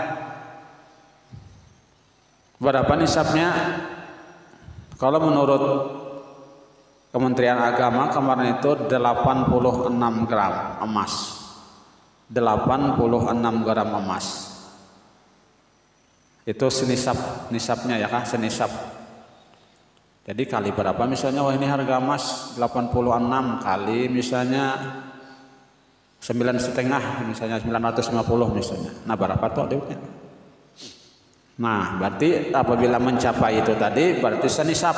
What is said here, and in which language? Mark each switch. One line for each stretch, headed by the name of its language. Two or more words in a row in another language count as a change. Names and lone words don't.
Indonesian: Berapa nisabnya? Kalau menurut Kementerian Agama kemarin itu 86 gram emas. 86 gram emas. Itu nisabnya ya kah? Senisab. Jadi kali berapa misalnya, wah ini harga emas 86 kali misalnya 9,5 misalnya 950 misalnya. Nah berapa tuh duitnya? Nah berarti apabila mencapai itu tadi berarti senisab.